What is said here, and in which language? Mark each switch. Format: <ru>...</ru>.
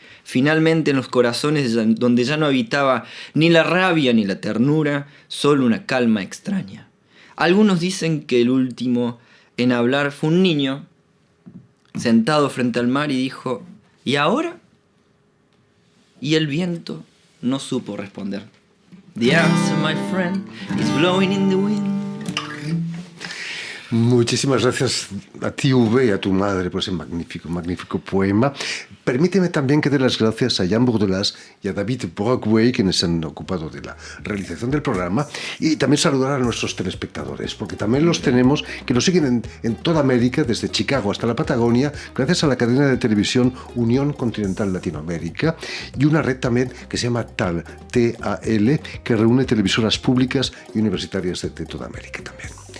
<es>Finalmente en los corazones donde ya no habitaba ni la rabia ni la ternura, solo una calma extraña. Algunos dicen que el último en hablar fue un niño sentado frente al mar y dijo: ¿y ahora? Y el viento no supo responder.</es> <en>The answer, my friend, is blowing in the wind.</en> <es>Muchísimas gracias a ti, Uwe, y a tu madre por ese magnífico poema. Permíteme también que dé las gracias a Jan Bourdelas y a David Brockway, quienes han ocupado de la realización del programa, y también saludar a nuestros telespectadores, porque también los tenemos que nos siguen en toda América, desde Chicago hasta la Patagonia, gracias a la cadena de televisión Unión Continental Latinoamérica, y una red también que se llama TAL, T-A-L, que reúne televisoras públicas y universitarias de toda América también.</es>